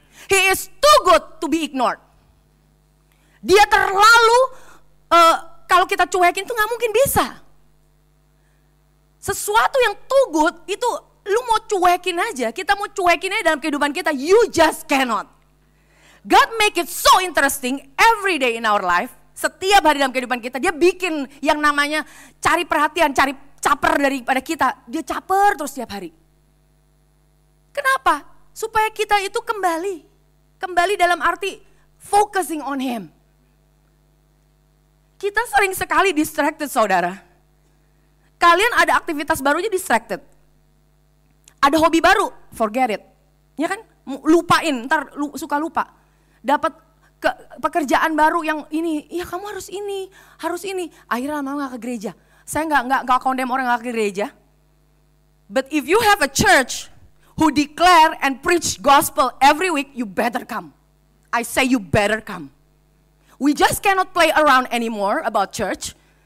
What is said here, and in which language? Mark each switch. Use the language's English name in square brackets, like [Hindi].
[English] He is too good to be ignored. [Indonesian] Dia terlalu, kalau kita cuekin tuh gak mungkin bisa. Sesuatu yang [English] too good [Indonesian] itu lu mau cuekin aja, kita mau cuekin aja dalam kehidupan kita, [English] you just cannot. God make it so interesting every day in our life. [Indonesian] Setiap hari dalam kehidupan kita, dia bikin yang namanya cari perhatian, cari caper daripada kita. Dia caper terus setiap hari. Kenapa? Supaya kita itu kembali. Kembali dalam arti [English] focusing on him. [Indonesian] Kita sering sekali distracted, saudara. Kalian ada aktivitas barunya distracted. Ada hobi baru, [English] forget it. [Indonesian] Ya kan? Lupain, ntar suka lupa. Dapat pekerjaan baru yang ini, ya kamu harus ini, harus ini. Akhirnya lama-lama gak ke gereja. Saya gak condemn orang gak ke gereja. [English] But if you have a church who declare and preach gospel every week, you better come. I say you better come. We just cannot play around anymore about church.